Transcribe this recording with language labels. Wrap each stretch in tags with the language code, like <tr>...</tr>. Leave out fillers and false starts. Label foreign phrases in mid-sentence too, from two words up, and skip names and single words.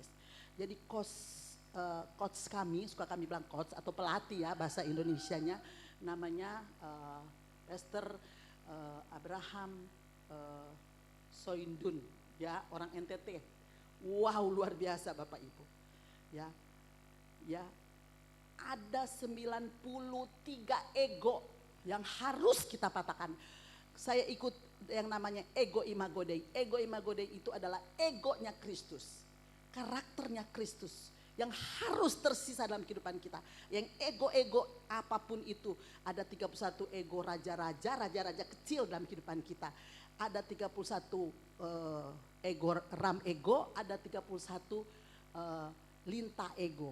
<id>Jadi coach kami, suka kami bilang coach atau pelatih ya bahasa Indonesianya, namanya Pastor Abraham Soindun, ya, orang NTT. Wow, luar biasa Bapak Ibu. Ya, ada 93 ego yang harus kita patahkan. Saya ikut yang namanya</id> <la>ego imago Dei. Ego imago Dei</la> <id>itu adalah egonya Kristus, karakternya Kristus yang harus tersisa dalam kehidupan kita. Yang ego-ego apapun itu, ada 31 ego raja-raja kecil dalam kehidupan kita. Ada 31 ego ram ego, ada 31 lintah ego.</id>